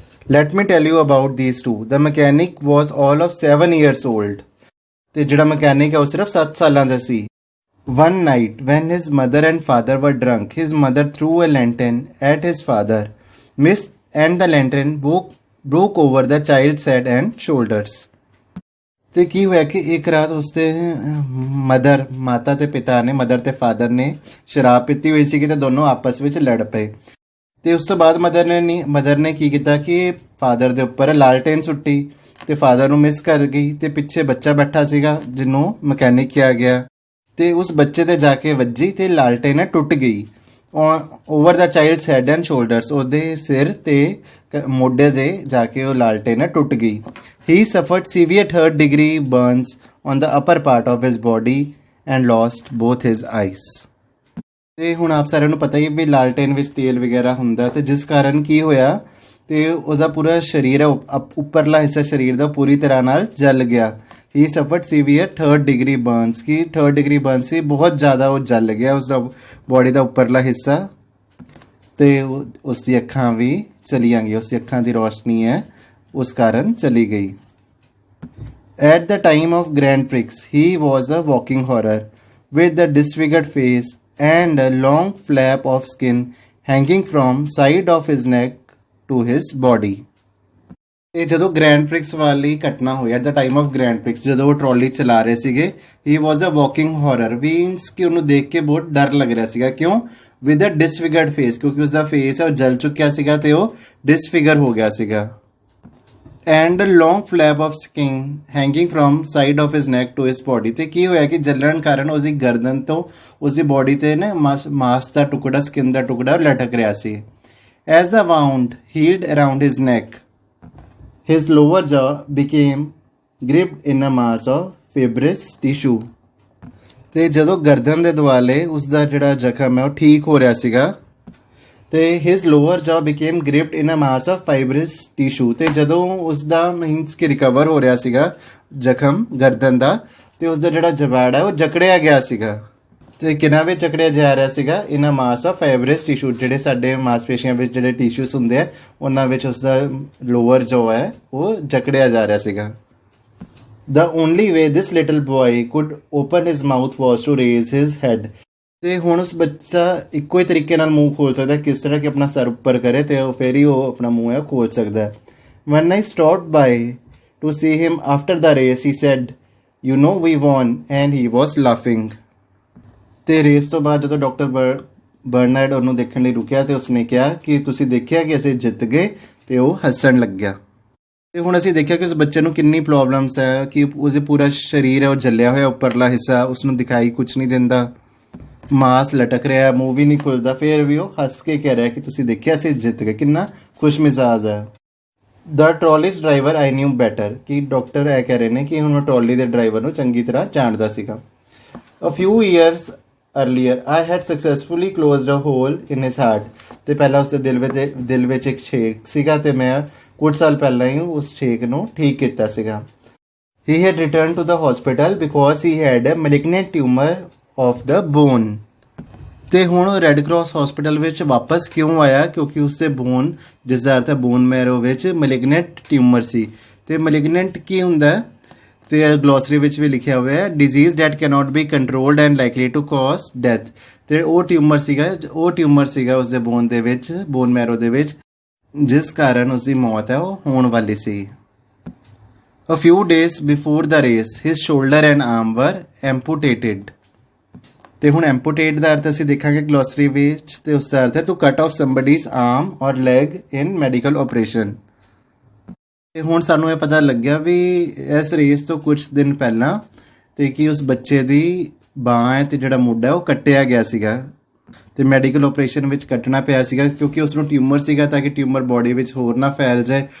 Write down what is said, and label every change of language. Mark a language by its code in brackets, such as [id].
[en] Let me tell you about these two. The mechanic was all of 7 years old। [pa] ਤੇ ਜਿਹੜਾ mechanic ਹੈ ਉਹ ਸਿਰਫ 7 ਸਾਲਾਂ ਦਾ ਸੀ। [en] One night, when his mother and father were drunk, his mother threw a lantern at his father, missed, and the lantern broke over the child's head and shoulders। [pa] ਤੇ ਕੀ ਹੋਇਆ ਕਿ ਇੱਕ ਰਾਤ ਉਸਦੇ ਮਾਤਾ ਤੇ ਪਿਤਾ ਨੇ, ਮਦਰ ਤੇ ਫਾਦਰ ਨੇ ਸ਼ਰਾਬ ਪੀਤੀ ਹੋਈ ਸੀ ਤੇ ਦੋਨੋਂ ਆਪਸ ਵਿੱਚ ਲੜ ਪਏ। ਤੇ ਉਸ ਤੋਂ ਬਾਅਦ ਮਦਰ ਨੇ ਕੀ ਕੀਤਾ ਕਿ ਫਾਦਰ ਦੇ ਉੱਪਰ ਲਾਲਟੇਨ ਸੁੱਟੀ ਤੇ ਫਾਦਰ ਨੂੰ ਮਿਸ ਕਰ ਗਈ। ਤੇ ਪਿੱਛੇ ਬੱਚਾ ਬੈਠਾ ਸੀਗਾ ਜਿਹਨੂੰ ਮਕੈਨਿਕ ਕਿਹਾ ਗਿਆ ਤੇ ਉਸ ਬੱਚੇ ਤੇ ਜਾ ਕੇ ਵੱਜੀ ਤੇ ਲਾਲਟੇਨ ਟੁੱਟ ਗਈ। [en] over the child's head and shoulders, [pa] ਉਹਦੇ ਸਿਰ ਤੇ ਮੋਢੇ ਦੇ ਜਾ ਕੇ ਉਹ ਲਾਲਟੇਨ ਟੁੱਟ ਗਈ। [en] He suffered severe 3rd degree burns on the upper part of his body and lost both his eyes। [pa] ਤੇ ਹੁਣ ਆਪ ਸਾਰਿਆਂ ਨੂੰ ਪਤਾ ਹੀ ਵੀ ਲਾਲਟੇਨ ਵਿੱਚ ਤੇਲ ਵਗੈਰਾ ਹੁੰਦਾ ਤੇ ਜਿਸ ਕਾਰਨ ਕੀ ਹੋਇਆ ਤੇ ਉਹਦਾ ਪੂਰਾ ਸਰੀਰ ਹੈ ਉੱਪਰਲਾ ਹਿੱਸਾ ਸਰੀਰ ਦਾ ਪੂਰੀ ਤਰ੍ਹਾਂ ਨਾਲ ਜਲ ਗਿਆ। [en] he suffered severe 3rd degree burns, [pa] ਕਿ 3rd degree burns ਸੀ, ਬਹੁਤ ਜ਼ਿਆਦਾ ਉਹ ਜਲ ਗਿਆ ਉਸਦਾ ਬੋਡੀ ਦਾ ਉੱਪਰਲਾ ਹਿੱਸਾ ਤੇ ਉਸ ਦੀ ਅੱਖਾਂ ਵੀ ਚਲੀਆਂ ਗਈਆਂ, ਉਸ ਦੀ ਅੱਖਾਂ ਦੀ ਰੋਸ਼ਨੀ ਹੈ ਉਸ ਕਾਰਨ ਚਲੀ ਗਈ। [en] At the time of Grand Prix, he was a walking horror with a disfigured face and a long flap of skin hanging from side of his neck to his body। [pa] ਇਹ ਜਦੋਂ ਗ੍ਰੈਂਡ ਪ੍ਰਿਕਸ ਵਾਲੀ ਘਟਨਾ ਹੋਈ [en] at the time of Grand Prix, [pa] ਜਦੋਂ ਉਹ trolley ਚਲਾ ਰਹੇ ਸੀਗੇ, [en] he was a walking horror, [pa] ਮੀਨਸ ਕਿ ਉਹਨੂੰ ਦੇਖ ਕੇ ਬਹੁਤ ਡਰ ਲੱਗ ਰਿਹਾ ਸੀਗਾ। ਕਿਉਂ? [en] with a disfigured face, [pa] ਕਿਉਂਕਿ ਉਸਦਾ ਫੇਸ ਹੈ ਉਹ ਜਲ ਚੁੱਕਿਆ ਸੀਗਾ ਤੇ ਉਹ ਡਿਸਫਿਗਰ ਹੋ ਗਿਆ ਸੀਗਾ। [en] And long flap of skin hanging from side of his neck to his body. [pa] ਤੇ ਕੀ ਹੋਇਆ ਕਿ ਜਲਣ ਕਾਰਨ ਉਸਦੀ ਗਰਦਨ ਤੋਂ ਉਸਦੀ ਬੋਡੀ ਤੇ ਨਾ ਮਾਸ ਦਾ ਟੁਕੜਾ, ਸਕਿਨ ਦਾ ਟੁਕੜਾ ਲਟਕ ਰਿਹਾ ਸੀ। [en] As the wound healed around his neck, his lower jaw became gripped in a mass of fibrous tissue। [pa] ਤੇ ਜਦੋਂ ਗਰਦਨ ਦੇ ਦੁਆਲੇ ਉਸਦਾ ਜਿਹੜਾ ਜ਼ਖਮ ਹੈ ਉਹ ਠੀਕ ਹੋ ਰਿਹਾ ਸੀਗਾ ਤੇ [en] his lower jaw became gripped in a mass of fibrous tissue। [pa] ਤੇ ਜਦੋਂ ਉਸਦਾ ਮੀਨਸ ਕਿ ਰਿਕਵਰ ਹੋ ਰਿਹਾ ਸੀਗਾ ਜ਼ਖਮ ਗਰਦਨ ਦਾ ਤੇ ਉਸਦਾ ਜਿਹੜਾ ਜਬਾੜ ਹੈ ਉਹ ਜਕੜਿਆ ਗਿਆ ਸੀਗਾ। ਤੇ ਕਿਹਨਾਂ ਵਿੱਚ ਜਕੜਿਆ ਜਾ ਰਿਹਾ ਸੀਗਾ? [en] in a mass of fibrous tissue, [pa] ਜਿਹੜੇ ਸਾਡੇ ਮਾਸਪੇਸ਼ੀਆਂ ਵਿੱਚ ਜਿਹੜੇ ਟਿਸ਼ੂਸ ਹੁੰਦੇ ਆ ਉਹਨਾਂ ਵਿੱਚ ਉਸਦਾ ਲੋਅਰ ਜੋ ਹੈ ਉਹ ਜਕੜਿਆ ਜਾ ਰਿਹਾ ਸੀਗਾ। [en] The only way this little boy could open his mouth was to raise his head। [pa] ਤੇ ਹੁਣ ਉਸ ਬੱਚਾ ਇੱਕੋ ਹੀ ਤਰੀਕੇ ਨਾਲ ਮੂੰਹ ਖੋਲ ਸਕਦਾ ਕਿਸ ਤਰ੍ਹਾਂ ਕਿ ਆਪਣਾ ਸਰ ਉੱਪਰ ਕਰੇ ਤੇ ਉਹ ਫਿਰ ਹੀ ਉਹ ਆਪਣਾ ਮੂੰਹ ਹੈ ਖੋਲ ਸਕਦਾ ਹੈ। [en] When I stopped by to see him after the race, he said, "You know we won," and he was laughing। [pa] ਤੇ ਰੇਸ ਤੋਂ ਬਾਅਦ ਜਦੋਂ ਡਾਕਟਰ ਬਰਨਾਰਡ ਉਹਨੂੰ ਦੇਖਣ ਲਈ ਰੁਕਿਆ ਤੇ ਉਸਨੇ ਕਿਹਾ ਕਿ ਤੁਸੀਂ ਦੇਖਿਆ ਕਿ ਅਸੀਂ ਜਿੱਤ ਗਏ, ਤੇ ਉਹ ਹੱਸਣ ਲੱਗਿਆ। ਤੇ ਹੁਣ ਅਸੀਂ ਦੇਖਿਆ ਕਿ ਉਸ ਬੱਚੇ ਨੂੰ ਕਿੰਨੀ ਪ੍ਰੋਬਲਮਸ ਹੈ ਕਿ ਉਸਦੇ ਪੂਰਾ ਸਰੀਰ ਹੈ ਉਹ ਜਲਿਆ ਹੋਇਆ, ਉੱਪਰਲਾ ਹਿੱਸਾ ਉਸਨੂੰ ਦਿਖਾਈ ਕੁਛ ਨਹੀਂ ਦਿੰਦਾ, ਮਾਸ ਲਟਕ ਰਿਹਾ, ਮੂੰਹ ਵੀ ਨਹੀਂ ਖੁੱਲਦਾ, ਫਿਰ ਵੀ ਉਹ ਹੱਸ ਕੇ ਕਹਿ ਰਿਹਾ ਕਿ ਤੁਸੀਂ ਦੇਖਿਆ ਅਸੀਂ ਜਿੱਤ ਗਏ। ਕਿੰਨਾ ਖੁਸ਼ ਮਿਜ਼ਾਜ ਹੈ। [en] the trolley's driver I knew better, [pa] ਕਿ ਡਾਕਟਰ ਇਹ ਕਹਿ ਰਹੇ ਨੇ ਕਿ ਹੁਣ ਟਰਾਲੀ ਦੇ ਡਰਾਈਵਰ ਨੂੰ ਚੰਗੀ ਤਰ੍ਹਾਂ ਜਾਣਦਾ ਸੀਗਾ। [en] A few years earlier I had successfully closed a hole in his heart। [pa] ਤੇ ਪਹਿਲਾਂ ਉਸਦੇ ਦਿਲ ਵਿੱਚ ਇੱਕ ਛੇਕ ਸੀਗਾ ਤੇ ਮੈਂ ਕੁਝ ਸਾਲ ਪਹਿਲਾਂ ਹੀ ਉਸ ਛੇਕ ਨੂੰ ਠੀਕ ਕੀਤਾ ਸੀਗਾ। [en] He had returned to the hospital because he had a malignant tumor of the bone। [pa] ਤੇ ਹੁਣ ਉਹ ਰੈੱਡ ਕਰਾਸ ਹਸਪੀਟਲ ਵਿੱਚ ਵਾਪਸ ਕਿਉਂ ਆਇਆ? ਕਿਉਂਕਿ ਉਸਦੇ ਬੋਨ, ਜਿਸ ਦਾ ਅਰਥ ਹੈ ਬੋਨ ਮੈਰੋ ਵਿੱਚ ਮੈਲਿਗਨੈਂਟ ਟਿਊਮਰ ਸੀ ਤੇ ਮੈਲਿਗਨੈਂਟ ਕੀ ਹੁੰਦਾ ਹੈ? ਤੇ ਗਲੋਸਰੀ ਵਿੱਚ ਵੀ ਲਿਖਿਆ ਹੋਇਆ ਹੈ [en] Disease that cannot be controlled and likely to cause death. [pa] ਤੇ ਉਹ ਟਿਊਮਰ ਸੀਗਾ ਉਸਦੇ ਬੋਨ ਦੇ ਵਿੱਚ, ਬੋਨ ਮੈਰੋ ਦੇ ਵਿੱਚ, ਜਿਸ ਕਾਰਨ ਉਸਦੀ ਮੌਤ ਹੈ ਉਹ ਹੋਣ ਵਾਲੀ ਸੀ। [en] A few days before the race, his shoulder and arm were amputated. [pa] ਤੇ ਹੁਣ amputate ਦਾ ਅਰਥ ਅਸੀਂ ਦੇਖਾਂਗੇ ਗਲੋਸਰੀ ਵਿੱਚ, ਤੇ ਉਸ ਦਾ ਅਰਥ ਹੈ [en] to cut off somebody's arm or leg in medical operation। [pa] ਤੇ ਹੁਣ ਸਾਨੂੰ ਇਹ ਪਤਾ ਲੱਗਿਆ ਵੀ ਇਸ ਰੇਸ ਤੋਂ ਕੁਝ ਦਿਨ ਪਹਿਲਾਂ ਤੇ ਕਿ ਉਸ ਬੱਚੇ ਦੀ ਬਾਂਹ ਹੈ ਤੇ ਜਿਹੜਾ ਮੁੱਢਾ ਉਹ ਕੱਟਿਆ ਗਿਆ ਸੀਗਾ, ਤੇ ਮੈਡੀਕਲ ਆਪਰੇਸ਼ਨ ਵਿੱਚ ਕੱਟਣਾ ਪਿਆ ਸੀਗਾ ਕਿਉਂਕਿ ਉਸ ਨੂੰ ਟਿਊਮਰ ਸੀਗਾ, ਤਾਂ ਕਿ ਟਿਊਮਰ ਬੋਡੀ ਵਿੱਚ ਹੋਰ ਨਾ ਫੈਲ ਜਾਏ।